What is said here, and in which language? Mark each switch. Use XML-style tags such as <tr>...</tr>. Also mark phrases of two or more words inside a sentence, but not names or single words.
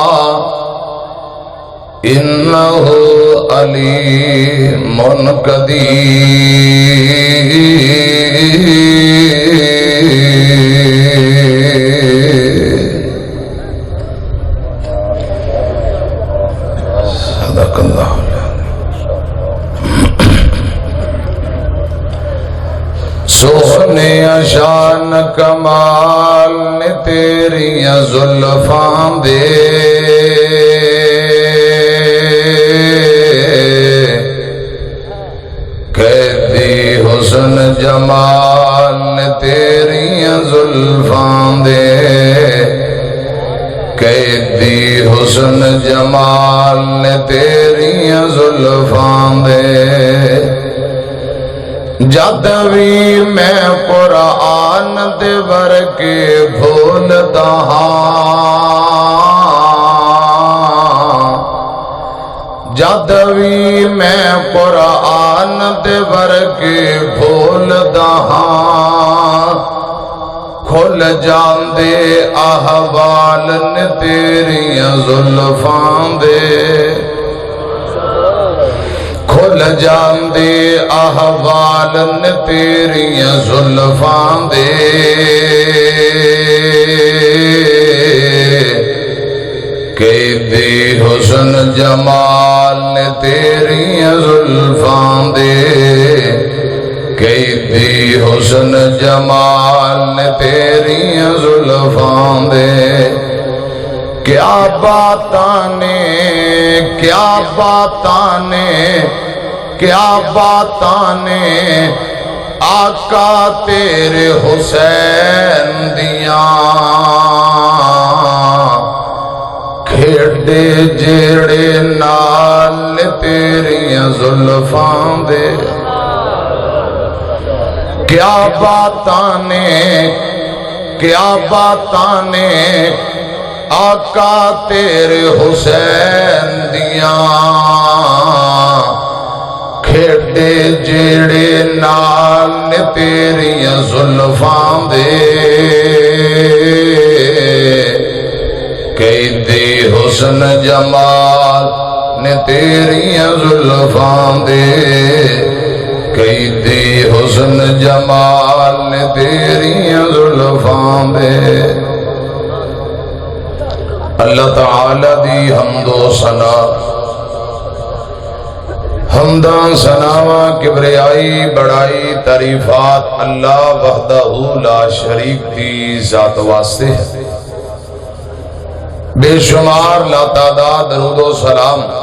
<ar>إنه عليم قدير صدق اللہ</ar> <pa>سونے شان کمال نے تیریاں زلفاں دے قیدی حسن جمال نے تیریاں زلفاں دے حسن جمال نے تیریاں زلفاں دے جد بھی میں قرآن دے ورکے بھولدا ہاں جد بھی میں قرآن دے ورکے بھولدا ہاں کھل جاندے احوال نے تیریاں زلفاں دے کھل جاندے احوال نے تیریاں زلفاں دے قیدی حسن جمال نے تیریاں زلفاں دے قیدی حسن جمال نے تیریاں زلفاں دے کیا باتاں نے کیا باتاں نے کیا باتاں نے آقا تیرے حسین دیاں کھیڑے جیڑے نال تیریاں زلفاں دے کیا باتاں نے کیا باتاں نے آقا تیرے حسین دیاں کھیڑے جیڑے نال نے تیریاں زلفاں دے قیدی حسن جمال نے تیریاں زلفاں دے قیدی حسن جمال نے تیریاں زلفاں دے اللہ تعالی دی حمد و ثنا حمداں ثناواں کبریائی بڑائی تعریفات</pa> <ar>اللہ وحدہ لا شریک</ar> <pa>دی ذات واسطے بے شمار لا تعداد درود و سلام</pa>